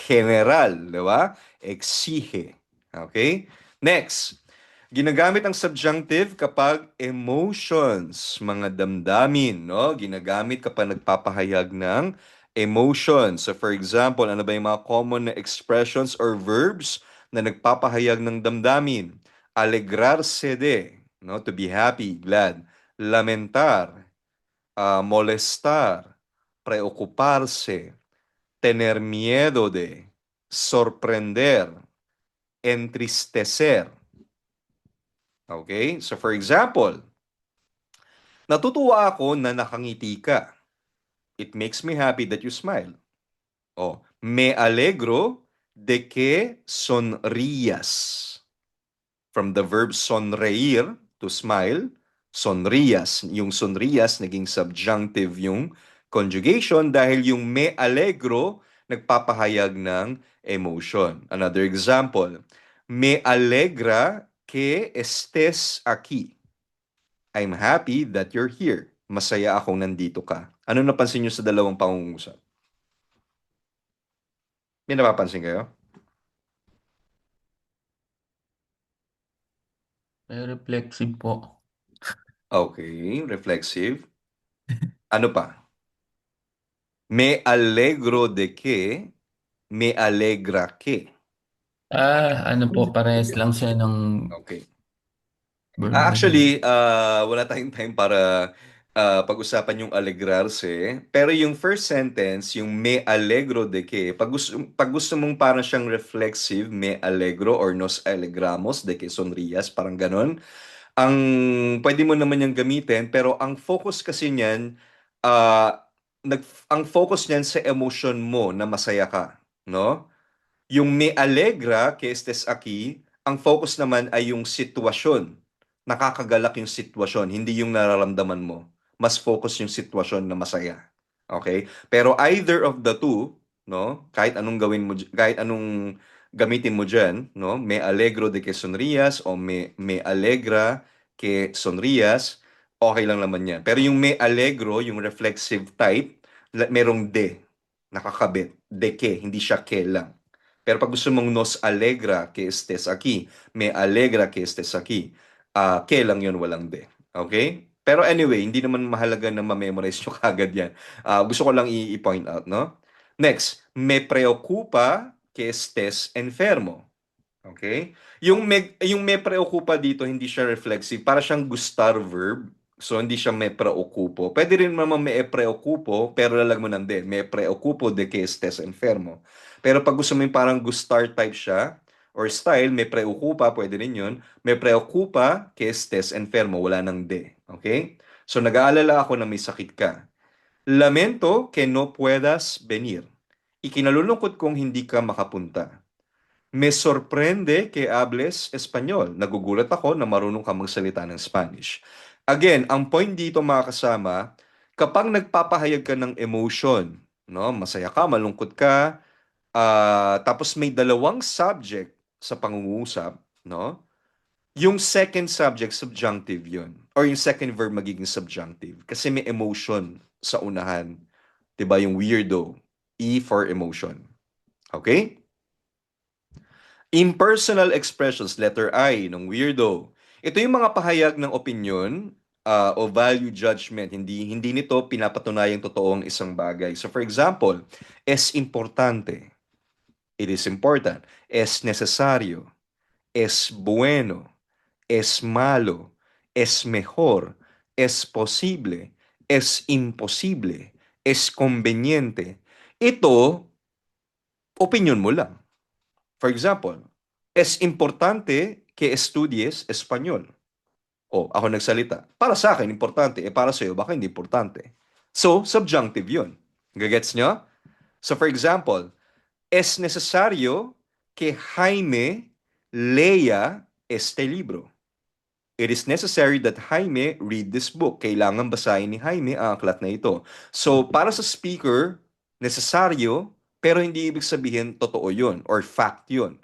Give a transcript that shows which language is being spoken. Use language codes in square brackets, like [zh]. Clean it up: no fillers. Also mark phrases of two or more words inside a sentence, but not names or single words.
[tl] General, di ba? Exige. Okay? Next. Ginagamit ang subjunctive kapag emotions, mga damdamin, no? Ginagamit kapag nagpapahayag ng emotion. So [en] for example, [tl] ano ba yung mga common na expressions or verbs na nagpapahayag ng damdamin? [es] Alegrarse de, no? [en] To be happy, glad. [es] Lamentar, molestar, preocuparse, tener miedo de, sorprender, entristecer. [en] Okay? So for example, [tl] natutuwa ako na nakangiti ka. [en] It makes me happy that you smile. [es] Oh, me alegro de que sonrías. [en] From the verb sonreír, to smile, sonrías. [tl] Yung sonrías, naging subjunctive yung conjugation dahil yung [es] me alegro, [tl] nagpapahayag ng emotion. [en] Another example, [es] me alegra que estés aquí. [en] I'm happy that you're here. [tl] Masaya akong nandito ka. Ano napansin niyo sa dalawang pangungusap? May napapansin kayo? Reflexive po. Okay, reflexive. Ano pa? [es] Me alegro de que, me alegra que. [tl] Ano po, parehas lang siya ng Okay. verb. Actually, wala tayong time para pag-usapan yung alegrarse. Pero yung first sentence, yung [es] me alegro de que, [tl] pag gusto mong parang siyang reflexive, [es] me alegro or nos alegramos de que sonrías, [tl] parang ganon. Ang pwede mo naman yung gamitin, pero ang focus kasi niyan, ah, ang focus niyan sa emotion mo na masaya ka, no? [es] Yung me alegra que estés aquí, [tl] ang focus naman ay yung sitwasyon. Nakakagalak yung sitwasyon, hindi yung nararamdaman mo. Mas focus yung sitwasyon na masaya. Okay? [en] Pero either of the two, no? [tl] Kahit anong gawin mo, kahit anong gamitin mo diyan, no? [es] Me alegro de que sonrías o me alegra que sonrías, [tl] okay lang naman yan. Pero yung me alegro, yung reflexive type, merong de, nakakabit. [es] De que, [tl] hindi siya que lang. Pero pag gusto mong [es] nos alegra que estés aquí, me alegra que estés aquí, [tl] que lang yun, walang de. Okay? Pero anyway, hindi naman mahalaga na ma-memorize nyo kagad yan. Gusto ko lang i-point out, no? Next, [es] me preocupa que estés enfermo. [tl] Okay? Yung [es] me preocupa [tl] dito, hindi siya reflexive. Para siyang gustar verb. So, hindi siya [es] me preocupo. [tl] Pwede rin naman [es] me preocupo, [tl] pero lalag mo ng de. [es] Me preocupo de que estés enfermo. [tl] Pero pag gusto mo yung parang gustar type siya, or style, [es] me preocupa, [tl] pwede rin yun. [es] Me preocupa que estés enfermo. [tl] Wala ng de. Okay? So, nag-aalala ako na may sakit ka. [es] Lamento que no puedas venir. [tl] Ikinalulungkot kong hindi ka makapunta. [es] Me sorprende que hables español. [tl] Nagugulat ako na marunong ka magsalita ng Spanish. Again, ang point dito mga kasama, kapag nagpapahayag ka ng emotion, no, masaya ka, malungkot ka, tapos may dalawang subject sa pangungusap, no? Yung second subject, subjunctive yun. Or yung second verb magiging subjunctive. Kasi may emotion sa unahan. 'Di ba yung weirdo? E for emotion. [en] Okay? Impersonal expressions, letter I, [tl] ng weirdo. Ito yung mga pahayag ng opinion o [en] value judgment. [tl] Hindi nito pinapatunayang totoo ang isang bagay. So for example, [es] es importante. [en] It is important. [es] Es necesario. Es bueno. Es malo. Es mejor. Es posible. Es imposible. Es conveniente. [tl] Ito, opinion mo lang. [en] For example, [es] es importante que estudies español. [tl] O, ako nagsalita. Para sa akin, importante. Para sa iyo, baka hindi importante. So, subjunctive yun. Gagets nyo? [en] So, for example, [es] es necesario que Jaime lea este libro. [en] It is necessary that Jaime read this book. [tl] Kailangan basahin ni Jaime ang aklat na ito. So, para sa speaker, necessaryo, pero hindi ibig sabihin totoo yun or fact yun.